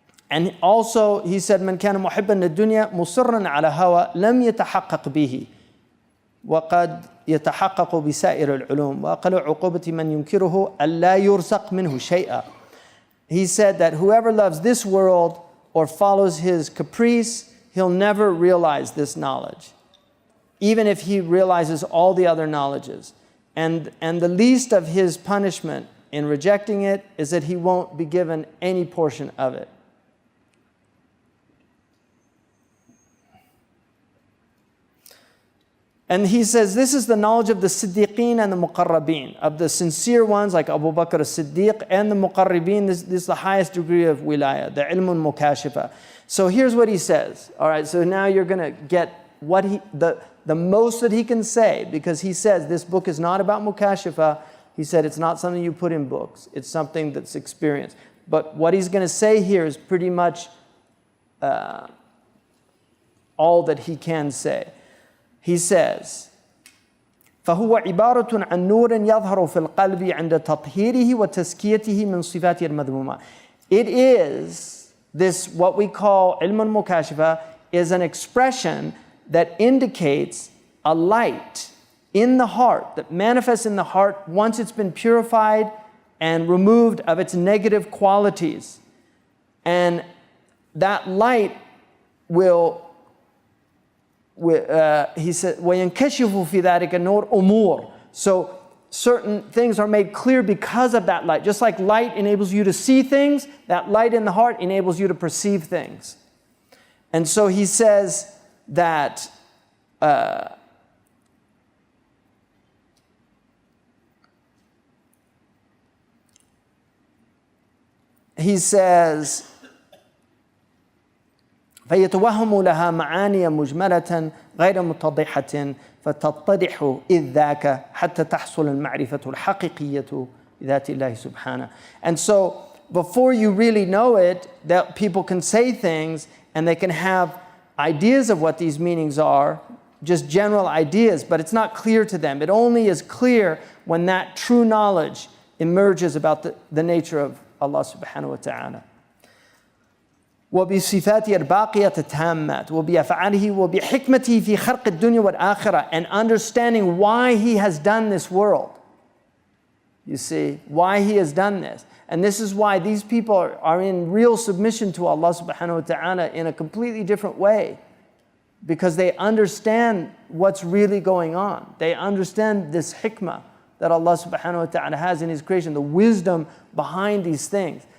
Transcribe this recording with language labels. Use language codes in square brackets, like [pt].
[en] And also he said, [ar] من كان محبا للدنيا مصرا على هوى لم يتحقق به وقد يتحقق بسائر العلوم وأقل عقوبة من ينكره ألا يرزق منه شيئا. [en] He said that whoever loves this world or follows his caprice, he'll never realize this knowledge, even if he realizes all the other knowledges. And the least of his punishment in rejecting it is that he won't be given any portion of it. And he says this is the knowledge of the Siddiqeen and the Muqarrabeen, of the sincere ones like Abu Bakr as-Siddiq and the Muqarrabeen. This is the highest degree of wilaya, the ilmun mukashifa. So here's what he says. All right, so now you're going to get what the most that he can say, because he says this book is not about mukashifa. He said it's not something you put in books. It's something that's experienced. But what he's going to say here is pretty much all that he can say. He says, [ar] فهو عبارة عن نور يظهر في القلب عند تطهيره وتزكيته من صفاته المذمومة. [en] It is this, what we call ilm al-mukashifa, is an expression that indicates a light in the heart that manifests in the heart once it's been purified and removed of its negative qualities. And that light will, he said, [ar] وَيَنْكَشِفُ فِي ذَلِكَ النُّورُ أُمُورٌ. [en] So certain things are made clear because of that light. Just like light enables you to see things, that light in the heart enables you to perceive things. And so he says [ar] that he says فيتوهم لها معاني مجملة غير متضحة فتتضح إذ ذاك حتى تحصل المعرفة الحقيقية بذات الله سبحانه. [en] And so before you really know it, that people can say things and they can have ideas of what these meanings are, just general ideas, but it's not clear to them. It only is clear when that true knowledge emerges about the nature of Allah subhanahu wa ta'ala. [ar] وبصفاته الباقية التامات وبأفعاله وبحكمته في خلق الدنيا والآخرة, [en] and understanding why he has done this world. You see, why he has done this. And this is why these people are in real submission to Allah subhanahu wa ta'ala in a completely different way, because they understand what's really going on. They understand this hikmah that Allah subhanahu wa ta'ala has in his creation, the wisdom behind these things.